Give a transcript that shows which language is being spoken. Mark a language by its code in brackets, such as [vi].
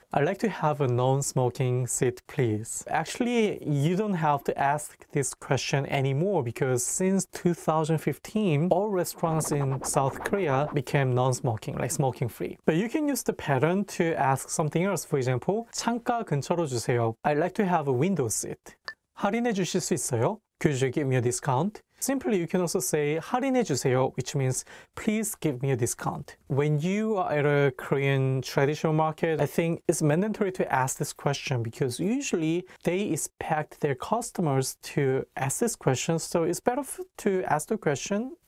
[en] I'd like to have a non-smoking seat, please. Actually, you don't have to ask this question anymore because since 2015, all restaurants in South Korea became non-smoking, like smoking-free. But you can use the pattern to ask something else. For example, [ko] 창가 근처로 주세요. [en] I'd like to have a window seat. [ko] 할인해 주실 수 있어요? [en] Could you give me a discount? Simply, you can also say [ko] 할인해 주세요, [en] which means please give me a discount. When you are at a Korean traditional market, I think it's mandatory to ask this question because usually they expect their customers to ask this question. So it's better to ask the question